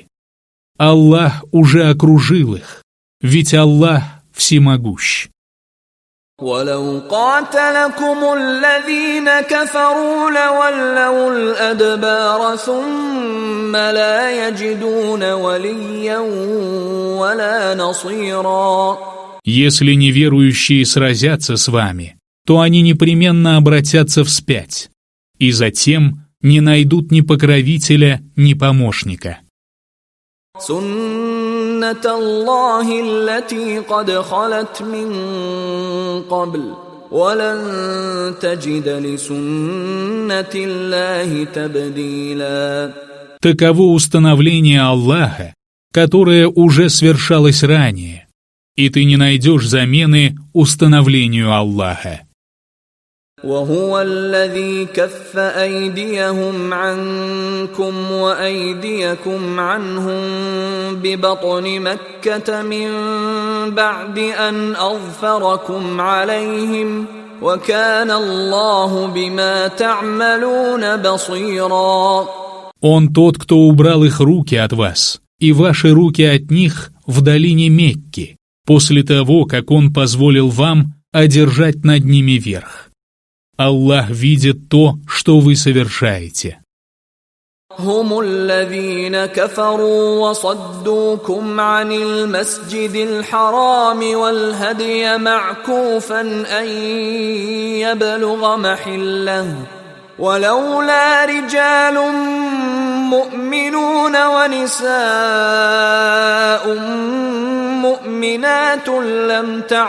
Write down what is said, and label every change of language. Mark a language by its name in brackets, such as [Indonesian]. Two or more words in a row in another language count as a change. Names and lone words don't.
[Russian] Аллах уже окружил их, ведь Аллах всемогущ. [Arabic] ولو قاتلكم الذين كفروا لولوا الأدبار ثم لا يجدون وليا ولا نصيرا. [Russian] Если неверующие сразятся с вами, то они непременно обратятся вспять, и затем не найдут ни покровителя, ни помощника. [Arabic] سنة الله التي قد خلت من قبل ولن تجد لسنة الله تبديلا. [Russian] Таково установление Аллаха, которое уже свершалось ранее, и ты не найдешь замены установлению Аллаха. [Arabic] وهو الذي كف أيديهم عنكم وأيديكم عنهم ببطن مكة من بعد أن أظفركم عليهم وكان الله بما تعملون بصيرا. [Russian] Он тот, кто убрал их руки от вас, и ваши руки от них в долине Мекки, после того, как Он позволил вам одержать над ними верх. Аллах видит то, что вы совершаете. [Arabic] هم الذين كفروا وصدوكم عن المسجد الحرام والهدي معكوفا أن يبلغ محله ولولا رجال مؤمنون ونساء مؤمنات لم